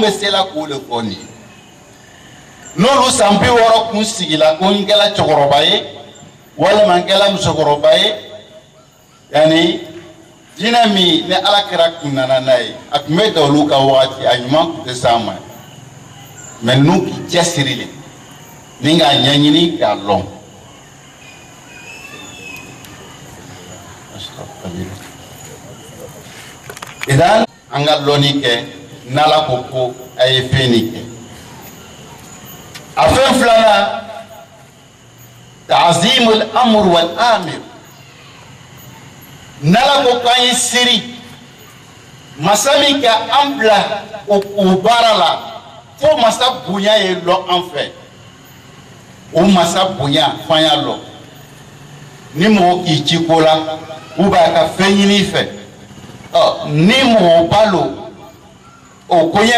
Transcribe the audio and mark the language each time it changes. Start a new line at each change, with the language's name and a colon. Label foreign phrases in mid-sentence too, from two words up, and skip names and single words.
Bambara: bɛ se la k'o de fɔ nin ye n'olu san 60 kun sigila ko n kɛla cɛkɔrɔba ye walima n kɛla musokɔrɔba ye yani diinɛ min ni Alakira kun nana n'a ye a tun bɛ da olu ka wagati a ɲuman tun tɛ s'a ma mais n'u k'i cɛsiri le ni k'a ɲɛɲini k'a lɔn idan an ka lɔnni kɛ n'Ala ko ko a ye fɛn nin kɛ a fɛn filanan
Arabic: تعظيم الأمر والآمر
Bambara: n'Ala ko k'an ye seri masa min ka an bila o baara la fo masa bonya ye lɔ an fɛ o masa bonya f'an y'a lɔ ni mɔgɔ k'i ci ko la
French: ou bien
Bambara: a ka fɛn ɲini fɛ ni mɔgɔ balo o koɲɛ